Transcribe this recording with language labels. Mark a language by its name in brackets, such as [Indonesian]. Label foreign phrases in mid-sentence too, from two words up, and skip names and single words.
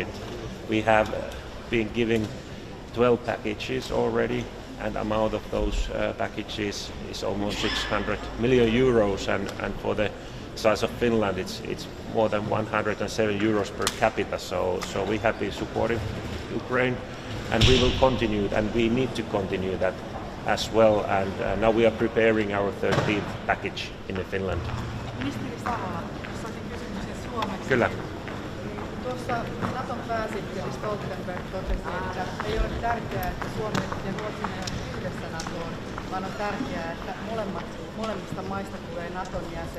[English] We have been giving 12 packages already, and the amount of those packages is almost 600 million euros, and for the size of Finland, it's more than 107 euros per capita. So we have been supporting Ukraine, and we will continue, and we need to continue that as well, and now we are preparing our 13th package in Finland. [Finnish] Ministeri Savola, saatiin kysymyksen suomeksi. Kyllä. Tuossa Naton pääsihteeri Stoltenberg totesi, että ei ole tärkeää, että Suomi ja Ruotsi menevät yhdessä NATOon, vaan on tärkeää, että molemmista maista tulee Naton jäsen.